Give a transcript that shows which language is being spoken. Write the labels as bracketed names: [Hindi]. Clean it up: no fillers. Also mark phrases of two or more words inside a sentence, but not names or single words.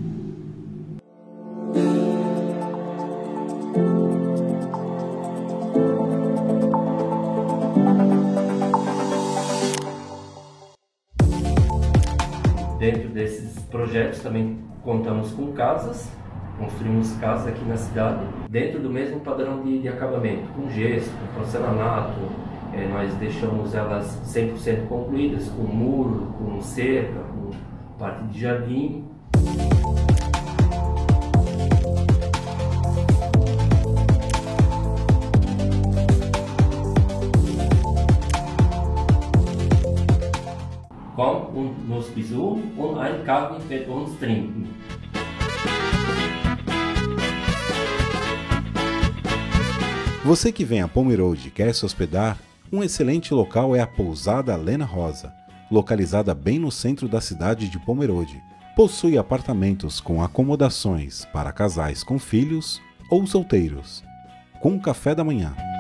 [Portuguese] Dentro desses projetos também contamos com casas, construímos casas aqui na cidade, dentro do mesmo padrão de acabamento, com gesso, com porcelanato, nós deixamos elas 100% concluídas, com muro, com cerca, com parte de jardim. [German] Komm und nos besuchen und einen Kaffee mit uns trinken. [Portuguese] Você que vem a Pomerode e quer se hospedar, um excelente local é a Pousada Lena Rosa, localizada bem no centro da cidade de Pomerode. Possui apartamentos com acomodações para casais com filhos ou solteiros, com café da manhã.